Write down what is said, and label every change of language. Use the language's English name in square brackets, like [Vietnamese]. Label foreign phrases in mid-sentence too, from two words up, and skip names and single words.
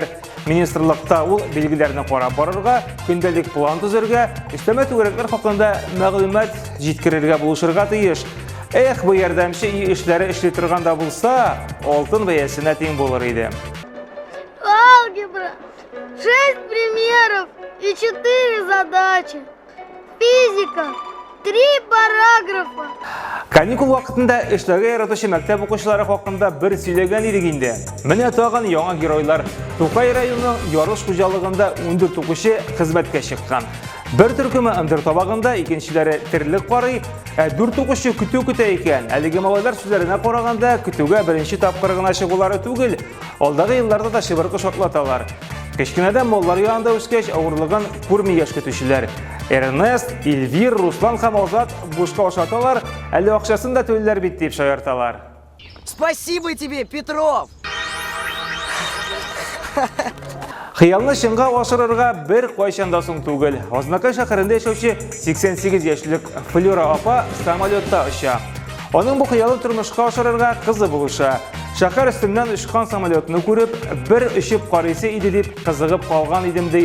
[Tatar] Министрлыкта ул билгеләрне карап барырга, көндәлек план төзергә, өстәмә түгәрәкләр хакында мәгълүмат җиткерергә булышырга тиеш. Эх, бу ярдәмче эшләре эшли торганда булса, алтын бәясенә тең булыр иде. [Russian] Алгебра, 6 примеров и 4 задачи. Физика, 3 параграфа. [Tatar] Каникул вакытында эшләргә яратучы мәктәп укучылары хакында бер сөйләгән идек инде. Менә тагын яңа геройлар. Тукай районының ярыш хуҗалыгында 14 укучы хезмәткә чыккан. Бер төркеме ындыр табагында, икенчеләре терлек карый, 4 укучы көтә икән. Әлеге малайлар сүзләренә караганда, көтүгә беренче тапкыр гына чыгулары түгел, алдагы елларда да шыбыркы шатлаталар. Кечкенәдән маллар янында үскәч, авырлыгын күрми яшь көтүчеләр. Эрнест, Эльвир, Руслан һәм Азат бушка ашаталар, әле акчасын да түлләр бит дип шаярталар. [Russian] Спасибо тебе, Петров! [Tatar] Хыялны чынга ашырырга бер кайчан да соң түгел. Азнакай шәһәрендә яшәүче 88 яшьлек Флюра апа самолетта оча. Аның бу хыялын тормышка ашырырга кызы булыша. Шәһәр өстеннән очкан самолетны күреп, бер очып карыйсы иде дип кызыгып калган идем ди.